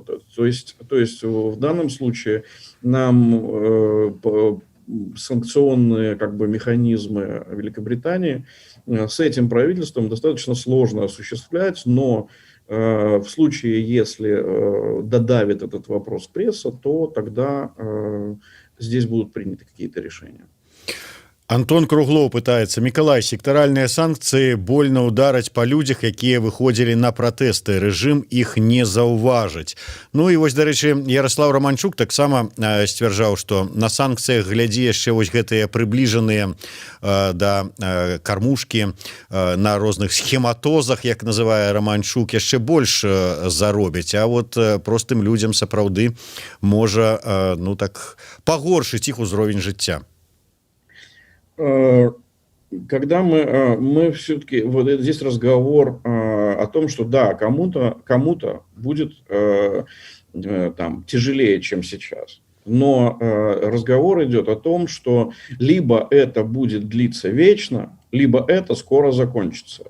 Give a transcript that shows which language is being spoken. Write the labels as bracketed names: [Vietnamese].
[Russian] То есть в данном случае нам санкционные как бы механизмы Великобритании с этим правительством достаточно сложно осуществлять, но в случае, если додавит этот вопрос пресса, то тогда здесь будут приняты какие-то решения. [Belarusian] Антон Круглов пытается: Миколай, сектаральныя санкцыі больно удараць па людзях, якія выходзілі на пратэсты, рэжым іх не заўважыць. Ну і вось, дарэчы, Ярослав Романчук таксама сцвярджаў, што на санкцыях, глядзі, яшчэ вось гэтыя прыбліжаныя да кармушкі на розных схематозах, як называе Романчук, яшчэ больш заробяць, а вот простым людзям сапраўды можа ну так пагоршыць іх узровень жыцця. [Russian] Когда мы все-таки, вот здесь разговор о том, что да, кому-то будет там тяжелее, чем сейчас. Но разговор идет о том, что либо это будет длиться вечно, либо это скоро закончится.